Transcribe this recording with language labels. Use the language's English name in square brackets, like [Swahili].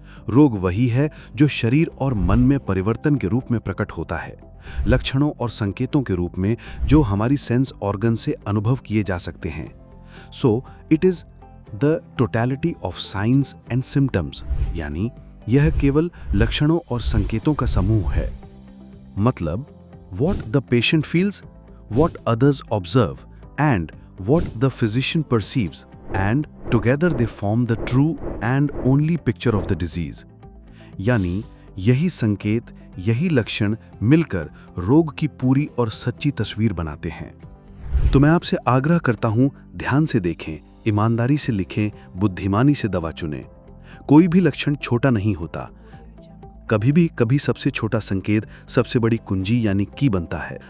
[Hindi] रोग वही है जो शरीर और मन में परिवर्तन के रूप में प्रकट होता है, लक्षणों और संकेतों के रूप में जो हमारी सेंस ऑर्गन से अनुभव किए जा सकते हैं। [English] so it is the totality of signs and symptoms, [Hindi] यानी यह केवल लक्षणों और संकेतों का समूह है। मतलब [English] what the patient feels, what others observe, and what the physician perceives, and together they form the true and only picture of the disease. [Hindi] यानी यही संकेत, यही लक्षण मिलकर रोग की पूरी और सच्ची तस्वीर बनाते हैं। तो मैं आपसे आग्रह करता हूं, ध्यान से देखें, ईमानदारी से लिखें, बुद्धिमानी से दवा चुनें। कोई भी लक्षण छोटा नहीं होता। कभी सबसे छोटा संकेत सबसे बड़ी कुंजी यानी की बनता है।